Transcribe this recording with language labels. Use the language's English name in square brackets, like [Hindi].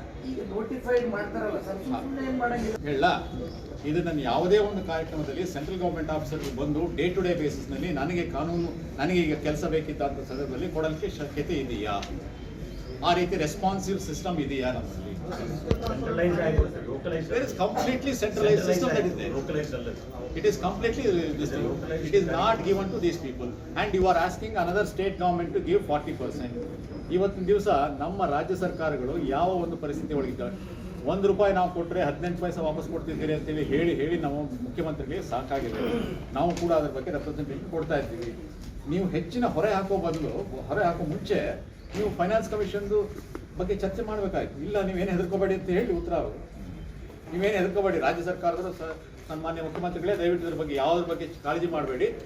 [Kannada] ಈಗ ನೋಟಿಫೈಡ್ ಮಾಡ್ತಾರಲ್ಲ ಸರ್, ಹೇಳ ಇದನ್ನ ಯಾವುದೇ ಒಂದು ಕಾರ್ಯಕ್ರಮದಲ್ಲಿ ಸೆಂಟ್ರಲ್ ಗೌರ್ಮೆಂಟ್ ಆಫೀಸರ್ ಬಂದು ಡೇ ಟು ಡೇ ಬೇಸಿಸ್ನಲ್ಲಿ ನನಗೆ ಈಗ ಕೆಲಸ ಬೇಕಿದ್ದಂಥ ಸಂದರ್ಭದಲ್ಲಿ ಕೊಡಲಿಕ್ಕೆ ಶಕ್ಯತೆ ಇದೆಯಾ? ಆ ರೀತಿ ರೆಸ್ಪಾನ್ಸಿವ್ ಸಿಸ್ಟಮ್ ಇದೆಯಾ ನಮ್ಮಲ್ಲಿ? [English] There is completely centralized system that is there. It is completely it is not given to these people, and you are asking another state government to give 40%. [Kannada] ಇವತ್ತಿನ ದಿವಸ ನಮ್ಮ ರಾಜ್ಯ ಸರ್ಕಾರಗಳು ಯಾವ ಒಂದು ಪರಿಸ್ಥಿತಿ ಒಳಗಿದ್ದಾವೆ? ₹1 ನಾವು ಕೊಟ್ಟರೆ 18 ಪೈಸೆ ವಾಪಸ್ ಕೊಡ್ತಿದ್ದೀರಿ ಅಂತೇಳಿ ಹೇಳಿ ನಾವು ಮುಖ್ಯಮಂತ್ರಿಗೆ ಸಾಕಾಗಿದೆ. ನಾವು ಕೂಡ ಅದ್ರ ಬಗ್ಗೆ ರೆಪ್ರೆಸೆಂಟೇಷನ್ ಕೊಡ್ತಾ ಇದ್ದೀವಿ. ನೀವು ಹೆಚ್ಚಿನ ಹೊರೆ ಹಾಕೋ ಮುಂಚೆ ನೀವು ಫೈನಾನ್ಸ್ ಕಮಿಷನ್ದು ಬಗ್ಗೆ ಚರ್ಚೆ ಮಾಡಬೇಕಾಯ್ತು. ಇಲ್ಲ ನೀವೇನು ಹೆದರ್ಕೋಬೇಡಿ ಅಂತ ಹೇಳಿ ಉತ್ತರ. ನೀವೇನು ಹೆದರ್ಕೋಬೇಡಿ, ರಾಜ್ಯ ಸರ್ಕಾರದವರು ಸನ್ಮಾನ್ಯ ಮುಖ್ಯಮಂತ್ರಿಗಳೇ ದಯವಿಟ್ಟು ಇದ್ರ ಬಗ್ಗೆ ಯಾವುದ್ರ ಬಗ್ಗೆ ಕಾಳಜಿ ಮಾಡಬೇಡಿ.